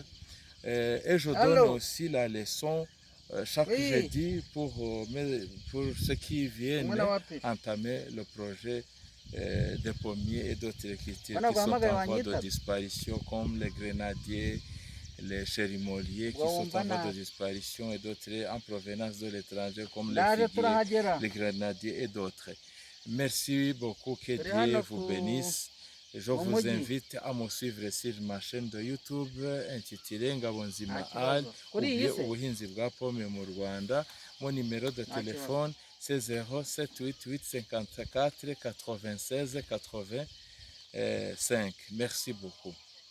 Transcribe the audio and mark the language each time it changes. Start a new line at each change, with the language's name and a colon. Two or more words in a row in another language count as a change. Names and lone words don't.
French: Et je donne aussi la leçon chaque jeudi pour ceux qui viennent entamer le projet des pommiers et d'autres cultures qui sont en voie de disparition, comme les grenadiers, les chérimoliers qui sont en voie de disparition et d'autres en provenance de l'étranger, comme les figuiers, les grenadiers et d'autres. Merci beaucoup, que Dieu vous bénisse. Je vous invite à me suivre sur ma chaîne de YouTube intitulée Ngabonzima Al, ubuhinzi bwa pome mu Rwanda. Mon numéro de téléphone c'est 0788 54 96 85. Merci beaucoup.